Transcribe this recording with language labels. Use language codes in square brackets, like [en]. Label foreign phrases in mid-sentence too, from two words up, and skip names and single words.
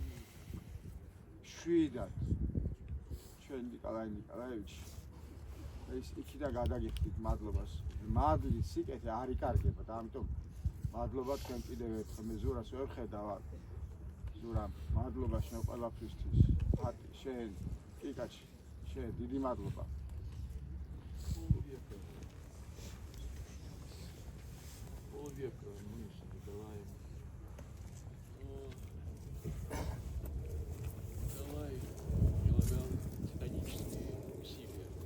[ka] შვიდად ჩვენ ნიკოლაი ნიკოლაევიჩი ეს იქიდან გადაგიხდით მადლობას. მადლი სიკეთე არ იკარგება და ამიტომ მადლობა თქვენ კიდევ ერთხელ. მე ზურას ვერ ხედავ. ზურა, მადლობა შენ ყველაფრისთვის. ფატი, შენ, კიკაჩი, შენ დიდი მადლობა. [ru] Полвека мы с Николаем. Николай прилагал титанические усилия.